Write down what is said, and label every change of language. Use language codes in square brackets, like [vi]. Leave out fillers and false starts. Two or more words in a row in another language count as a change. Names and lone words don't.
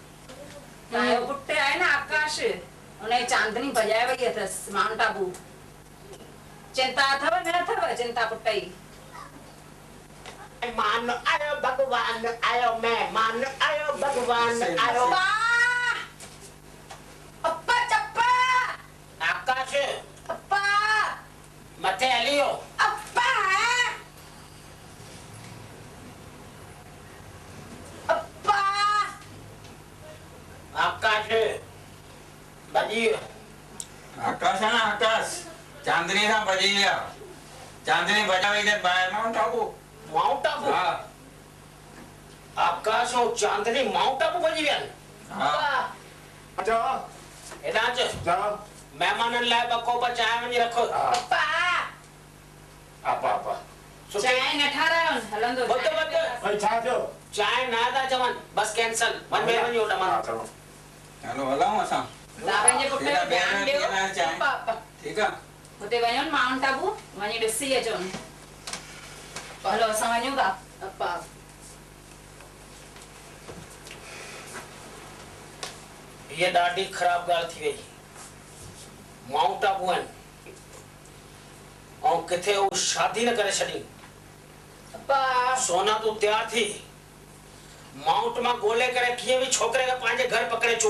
[sd] तव्हांजो पुटु आहे न आकाश हुनजी चांदनी भॼाए वई अथसि माउंट आबू। चिंता अथव न अथव चिंता पुट जी? मान आयो भगवान आयो मेहमान आयो भगवान आयो। अप्पा चप्पा आकाश अप्पा मथे हलियो। अप्पा अप्पा आकाश भॼी वियो। आकाश आहे न आकाश चांदनी सां भॼी विया। चांदनी भॼा वई त ॿाहिरि माउंट आबू। माउंट आबू? हा आकाश और चांदनी माउंट आबू भॼी विया आहिनि। अच्छा हेॾां अच जा महिमाननि लाइ ॿ कोप चांहि वञी रखो। अप्पा आपा आपा चांहि न ठारायो हलंदो। ॿुध ॿुध भाई छा थियो? चांहि न था चवनि बस कैंसल। वञ ॿिए वञी होॾां मां। हलो हलूं असां। तव्हां पंहिंजे पुट खे ध्यानु ॾियो। अप्पा अप्पा ठीकु आहे हुते वञो न माउंट आबू वञी ॾिसी अचो। हलो असां वञूं था। अप्पा ये ॾाढी ख़राब ॻाल्हि थी वई। माउंट आबू आहिनि ऐं किथे हू शादी न करे छॾी। सोना तूं तयार थी माउंट मां ॻोल्हे करे कीअं बि छोकिरे खे पंहिंजे घर पकड़े अचूं।